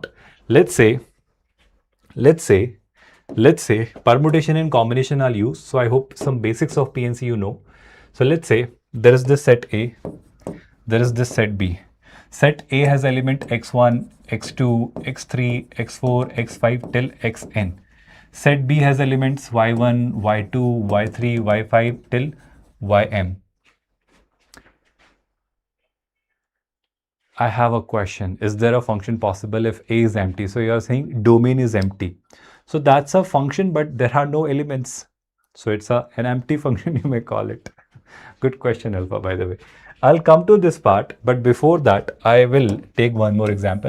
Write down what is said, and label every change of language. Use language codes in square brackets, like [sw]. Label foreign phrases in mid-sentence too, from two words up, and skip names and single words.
[en] Let's say permutation and combination I'll use. So I hope some basics of PNC you know. So let's say there is this set A, there is this set B. Set A has element x1, x2, x3, x4, x5 till xn. Set B has elements y1, y2, y3, y5 till ym. I have a question. Is there a function possible if A is empty? So you are saying domain is empty. So that's a function, but there are no elements. So it's an empty function, you may call it. Good question, Alpha, by the way. I'll come to this part, but before that, I will take one more example.